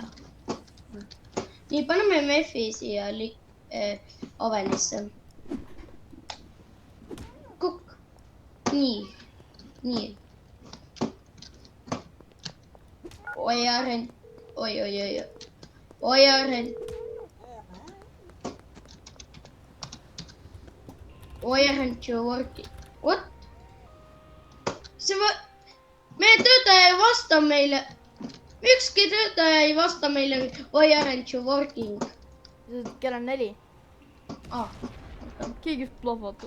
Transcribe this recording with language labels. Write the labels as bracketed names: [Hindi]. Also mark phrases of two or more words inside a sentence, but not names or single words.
[Estonian] nii, paneme Meffi siia ovenisse. Kukk. nii. oi, Aren. oi, [English] Aren. Why aren't you working? What? [Estonian] meie töötaja ei vasta meile. Ükski töötaja ei vasta meile. [English] Why aren't you working? [Estonian] Kell on 4. keegi just plahvatab.